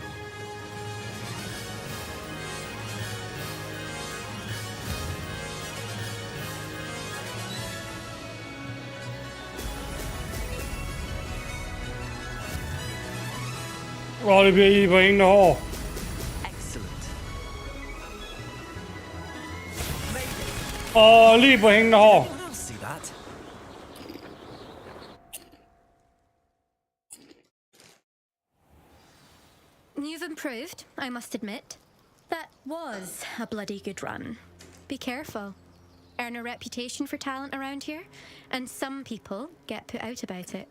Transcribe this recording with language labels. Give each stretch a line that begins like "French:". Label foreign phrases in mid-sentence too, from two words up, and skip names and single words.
Danish: Det bliver I på hængende hår.
English: Excellent.
Danish: Lige på hængende hår.
English: Anyone else see that? You've improved, I must admit. That was a bloody good run. Be careful. Earn a reputation for talent around here, and some people get put out about it.